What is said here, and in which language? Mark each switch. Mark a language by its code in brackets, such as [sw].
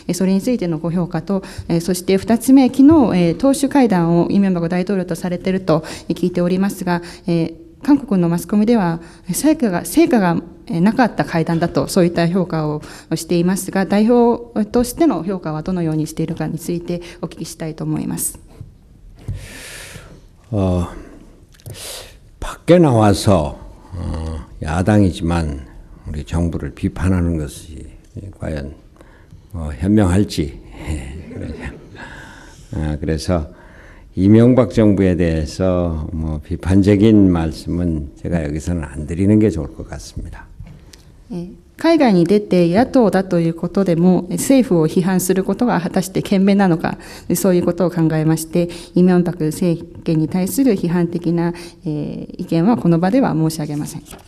[ja] それについてのご評価と、そして2つ目、昨日党首会談をイ・ミョンバク大統領とされていると聞いておりますが、韓国のマスコミでは成果がなかった会談だと、そういった評価をしていますが、代表としての評価はどのようにしているかについてお聞きしたいと思います。 [ko] 밖에 나와서 야당이지만 우리 정부를 비판하는 것이 과연 현명할지 그래서 이명박 정부에 대해서 비판적인 말씀은 제가 여기서는 안 드리는 게 좋을 것 같습니다. [ja] 海外に出て野党だということでも政府を批判することが果たして賢明なのか、そういうことを考えまして、イ・ミョンバク政権に対する批判的な意見はこの場では申し上げません。